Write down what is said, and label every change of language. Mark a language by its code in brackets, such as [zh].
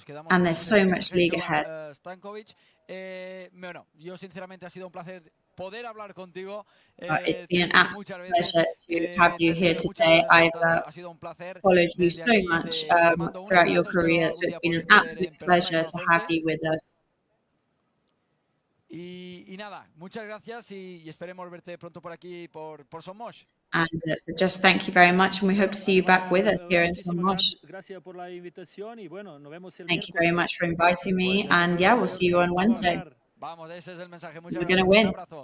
[en] And there's so much league ahead. It's been an absolute pleasure to have you here today. I've followed you so much throughout your career, so it's been an absolute pleasure to have you with us. [es] Y nada, muchas gracias y esperemos verte pronto por aquí por Somos. [en] And so just thank you very much, and we hope to see you back with us here in Somos. Thank you very much for inviting me, and yeah, we'll see you on Wednesday. We're going to win.